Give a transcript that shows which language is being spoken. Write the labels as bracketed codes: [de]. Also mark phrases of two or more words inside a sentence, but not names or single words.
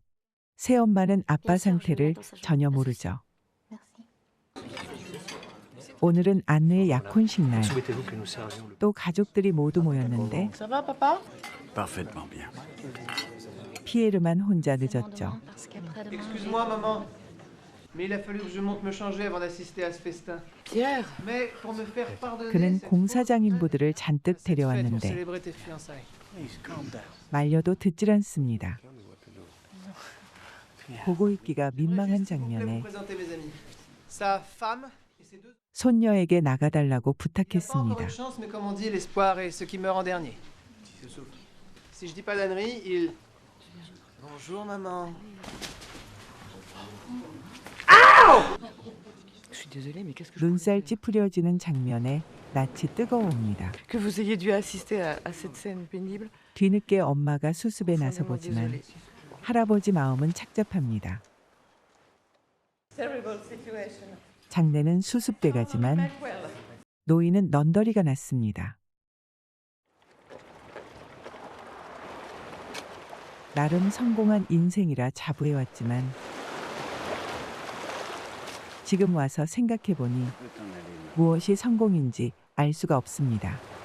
[ko] 새엄마는 아빠 상태를 전혀 모르죠. 오늘은 안느의 약혼식 날. 또 가족들이 모두 모였는데 피에르만 혼자 늦었죠. [fr] Excuse-moi, maman. Mais il a fallu que je monte me changer avant d'assister à ce festin. Pierre, Mais pour me faire pardonner, [ko] 그는 [fr] cette [ko] 공사장 [fr] faute, [ko] 인부들을 잔뜩 [fr] cette fête pour [ko] 데려왔는데 [fr] célébrer tes fiançailles. [ko] 말려도 듣질 않습니다. 보고 있기가 민망한 [fr] S'il vous plaît, [ko] 장면에 [fr] vous présenter mes amis. Sa femme et ses deux. [ko] 손녀에게 나가달라고 [fr] Il n'y a pas encore [ko] 부탁했습니다. [fr] une chance, mais comme on dit, l'espoir est ce qui meurt en dernier. Si je dis pas d'ânerie, il. Bonjour, maman. je suis désolée, mais qu'est-ce que [ko] 눈살 찌푸려지는 장면에 낯이 뜨거워옵니다. [fr] que vous ayez dû assister à cette scène pénible. [ko] 뒤늦게 엄마가 수습에 [fr] Vraiment [ko] 나서보지만 [fr] désolée. [ko] 할아버지 마음은 착잡합니다. 장례는 수습돼 가지만 노인은 넌더리가 났습니다. 나름 성공한 인생이라 자부해왔지만 지금 와서 생각해보니 무엇이 성공인지 알 수가 없습니다.